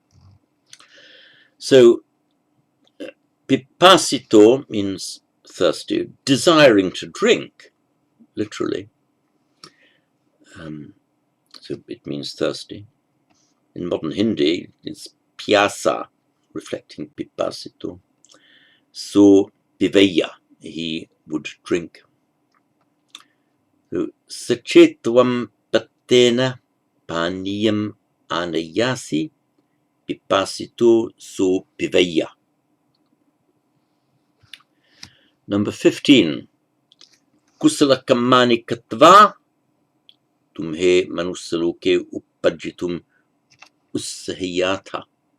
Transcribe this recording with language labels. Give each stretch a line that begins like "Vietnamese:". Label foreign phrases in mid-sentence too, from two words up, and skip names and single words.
English: So pipasito means thirsty, desiring to drink, literally. So it means thirsty. In modern Hindi, it's pyasa, reflecting pipasito. So piveya, he would drink.
Pali: So sachetvam pattena paniyam anayasi pipasito so piveya.
English: Number 15.
Pali: Kusala kamani katva tumhe manusaloke uppajitum ussahiyata.